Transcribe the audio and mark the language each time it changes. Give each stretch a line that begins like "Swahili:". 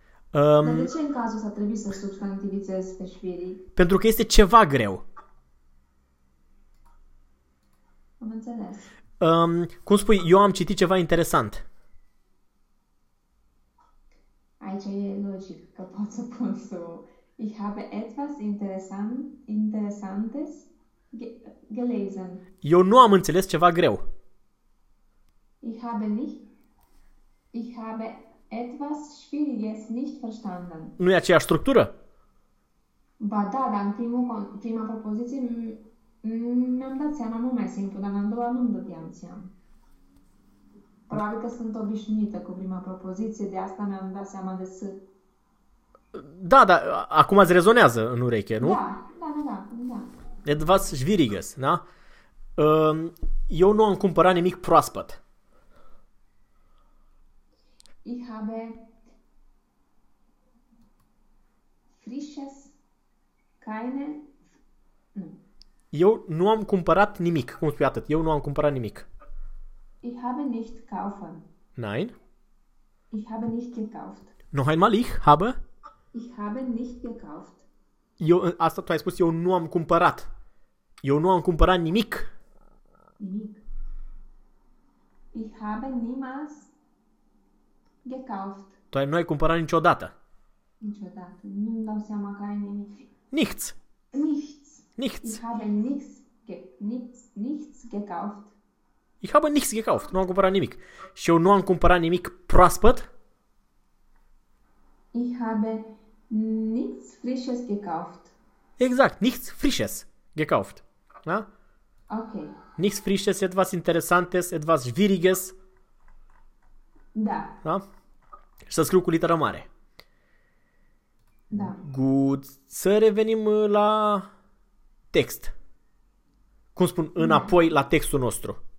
Romanian: Dar de ce în cazul ăsta trebuie să substantivizez pe schwierig? Pentru că este ceva greu. Am înțeles. Cum spui, eu am citit ceva interesant. Aici e logic că pot să pun so.
German: Ich habe etwas interessantes gelesen.
Romanian: Eu nu am înțeles ceva greu.
German: Ich habe etwas schwieriges nicht verstanden.
Romanian: Nu e aceeași structură? Ba da, dar în prima propoziție mi-am dat seama mult mai simplu, dar în a doua nu-mi dădeam seama. Probabil că sunt obișnuită cu prima propoziție, de asta mi-am dat seama de S. Da, dar acum îți rezonează în ureche, nu? Da.
German: Etwas schwieriges, da?
Romanian: Eu nu am cumpărat nimic proaspăt.
German: Ich habe frisches, keine,
Romanian: Eu nu am cumpărat nimic. Cum spui atât? Eu nu am cumpărat nimic.
German: Ich habe nicht kaufen. Nein. Ich habe nicht gekauft. Noch einmal ich habe. Ich habe nicht gekauft.
Romanian: Eu, asta tu ai spus, eu nu am cumpărat. Eu nu am cumpărat nimic. Nimic.
German: Ich habe niemals gekauft.
Romanian: Tu nu ai cumpărat niciodată. Niciodată. Nu-mi dau seama că ai nimic.
German: Nichts. Nichts. Nichts. Ich habe nichts gekauft. Ich habe nichts gekauft.
Romanian: Nu am cumpărat nimic. Și eu nu am cumpărat nimic proaspăt.
German: Ich habe nichts frisches gekauft.
Romanian: Exact.
German: Nichts frisches gekauft.
Romanian: Da? Ok.
German: Nichts frisches, etwas interessantes, etwas schwieriges.
Romanian: Da. Da? Și să scriu cu literă mare. Da. Good. Să revenim la text. Cum spun, Da. înapoi la textul nostru.